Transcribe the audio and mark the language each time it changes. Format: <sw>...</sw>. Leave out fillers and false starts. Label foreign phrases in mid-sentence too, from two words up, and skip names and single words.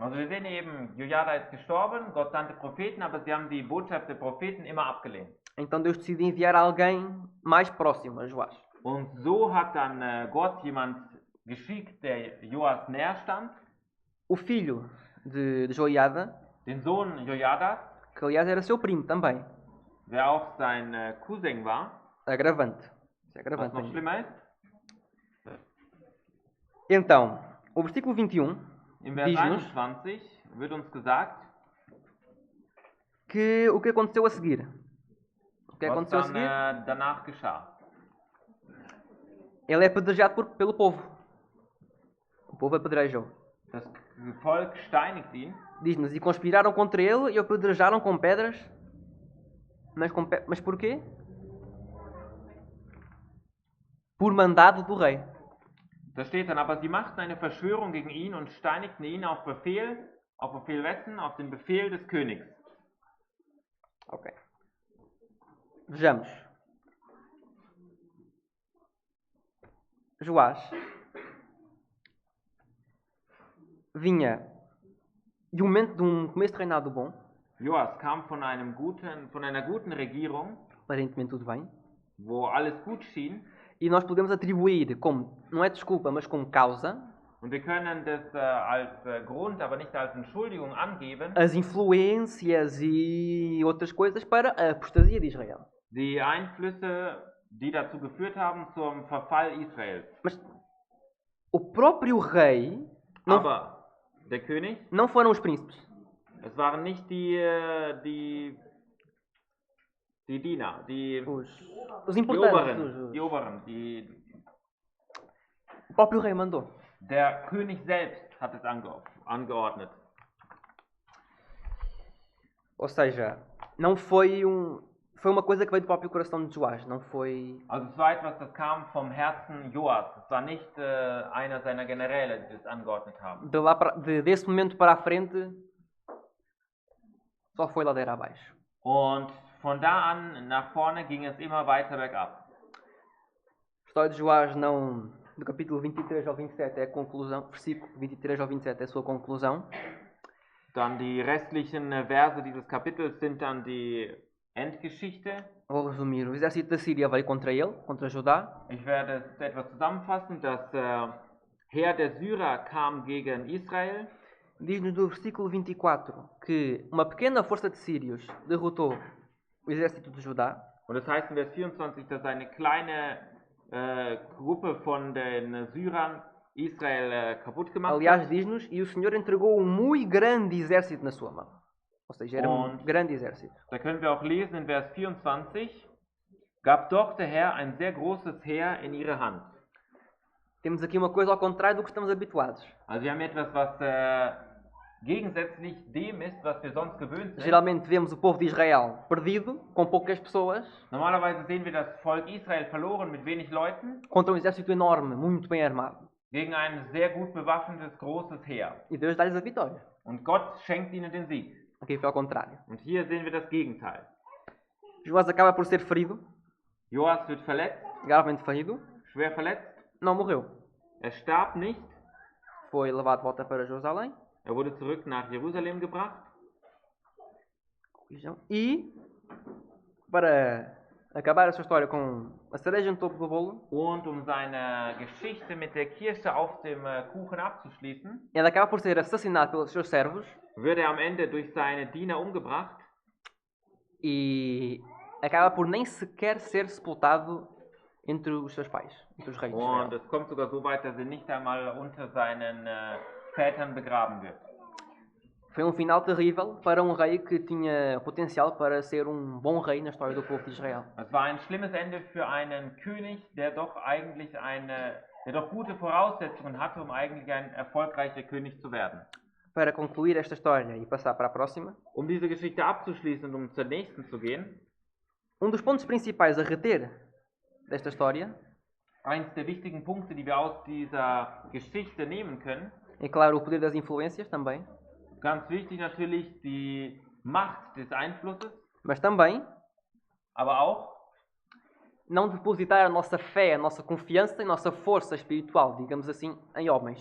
<de>Also wir sehen eben, Jojada ist gestorben, Gott sandte Propheten, aber sie haben die Botschaft der Propheten immer abgelehnt.</de> <pt>Então Deus decide enviar alguém mais próximo a Joás.</pt> <de>Und so hat dann Gott jemand geschickt, der Joas näher stand,</de> <pt>O filho de Joiada,</pt> <de>den Sohn Jojadas,</de> <pt>que aliás era seu primo também,</pt> <de>der auch sein Cousin war,</de> <pt>agravante. Isso é</pt> <de>was</de> <pt>agravante</pt> <de>noch</de> <pt>ainda.</pt> <de>schlimmer ist.</de> <pt>Então, o versículo 21</pt> <de>Im Vers</de> <pt>diz-nos</pt> <de>21 wird uns gesagt,</de> <pt>que o que aconteceu a seguir. O que</pt> <de>was</de> <pt>aconteceu a</pt> <de>dann</de> <pt>seguir?</pt> <de>danach geschah.</de> <pt>Ele é apedrejado pelo povo. O povo apedrejou.</pt> <de>Das Volk steinigt ihn,</de> <pt>Diz-nos, e conspiraram contra ele e o apedrejaram com pedras. Mas porquê? Por mandado do rei.</pt> <de>da steht dann, aber sie machten eine Verschwörung gegen ihn und steinigten ihn auf Befehl wessen? Auf den Befehl des Königs.</de> <pt>Ok. Vejamos. Joás vinha de um começo de reinado bom,</pt> <de>Joas kam von einer guten Regierung,</de> <pt>aparentemente tudo bem,</pt> <de>wo alles gut schien,</de> <pt>e nós podemos atribuir como, não é desculpa, mas como causa,</pt> <de>und wir können das als Grund, aber nicht als Entschuldigung angeben,</de> <pt>as influências e outras coisas para a apostasia de Israel.</pt> <de>die Einflüsse, die dazu geführt haben zum Verfall Israels.</de> <pt>Mas o próprio rei</pt> <de>Aber der König,</de> <pt>não foram os príncipes.</pt> <de>es waren nicht die Diener,</de> <pt>Os importantes.</pt> <de>Oberen,</de> <pt>O próprio rei mandou.</pt> <de>der König selbst hat es angeordnet.</de> <pt>Ou seja, não foi foi uma coisa que veio do próprio coração de Joás, não foi...</pt> <de>Also es war etwas, das kam vom Herzen Joas. Es war nicht einer seiner Generäle, die das angeordnet haben.</de> <pt>Desse momento para a frente, só foi ladeira abaixo.</pt> <de>Und von da an nach vorne ging es immer weiter bergab.</de> <pt>A história de Joás não, do capítulo 23 ao 27 é a conclusão, versículo 23 ao 27 é a sua conclusão.</pt> <de>Dann die restlichen Verse dieses Kapitels sind dann die Endgeschichte.</de> <pt>Vou resumir. O exército da Síria veio contra ele, contra Judá.</pt> <de>Ich werde es etwas zusammenfassen. Das Heer der Syrer kam gegen Israel.</de> <pt>Diz-nos no versículo 24 que uma pequena força de sírios derrotou o exército de Judá.</pt> <de>Und es heißt in Vers 24, dass eine kleine Gruppe von den Syrern Israel kaputt gemacht</de> <pt>Aliás,</pt> <de>hat.</de> <pt>diz-nos, e o Senhor entregou um muito grande exército na sua mão. Ou seja, era um grande exército.</pt> <de>Da können wir auch lesen in Vers 24, gab doch der Herr ein sehr großes Heer in ihre Hand.</de> <pt>Temos aqui uma coisa ao contrário do que estamos habituados.</pt> <de>Also wir haben etwas, was gegensätzlich dem ist, was wir sonst gewöhnt sind.</de> <pt>Geralmente vemos o povo de Israel perdido, com poucas pessoas,</pt> <de>Normalerweise sehen wir das Volk Israel verloren mit wenig Leuten</de> <pt>contra um exército enorme, muito bem armado.</pt> <de>gegen ein sehr gut bewaffnetes, großes Heer.</de> <pt>E Deus dá-lhes a vitória.</pt> <de>Und Gott schenkt ihnen den Sieg.</de> <pt>Aqui foi ao contrário.</pt> <de>Und hier sehen wir das Gegenteil.</de> <pt>Joás acaba por ser ferido,</pt> <de>Joas wird verletzt,</de> <pt>gravemente ferido,</pt> <de>schwer verletzt.</de> <pt>não morreu.</pt> <de>Er starb nicht.</de> <pt>Foi levado de volta para Jerusalém.</pt> <de>Er wurde zurück nach Jerusalem gebracht.</de> <pt>E, para acabar a sua história com a cereja no topo do bolo,</pt> <de>Und seine Geschichte mit der Kirsche auf dem Kuchen abzuschließen,</de> <pt>ele acaba por ser assassinado pelos seus servos</pt> <de>wird am Ende durch seine Diener umgebracht</de> <pt>e acaba por nem sequer ser sepultado entre os seus pais, entre os reis de</pt> <de>und</de> <pt>Israel.</pt> <de>es kommt sogar so weit, dass er nicht einmal unter seinen Vätern begraben wird.</de> <pt>Foi um final terrível para um rei que tinha potencial para ser um bom rei na história do povo de Israel.</pt> <de>Es war ein schlimmes Ende für einen König, der doch eigentlich der doch gute Voraussetzungen hatte, um eigentlich ein erfolgreicher König zu werden.</de> <pt>Para concluir esta história e passar para a próxima,</pt> <de>Um diese Geschichte abzuschließen und um zur nächsten zu gehen,</de> <pt>um dos pontos principais a reter desta história</pt> <de>eins der wichtigen Punkte, die wir aus dieser Geschichte nehmen können,</de> <pt>é, claro, o poder das influências também,</pt> <de>ganz wichtig natürlich die Macht des Einflusses,</de> <pt>mas também</pt> <de>aber auch</de> <pt>não depositar a nossa fé, a nossa confiança e a nossa força espiritual, digamos assim, em homens.</pt>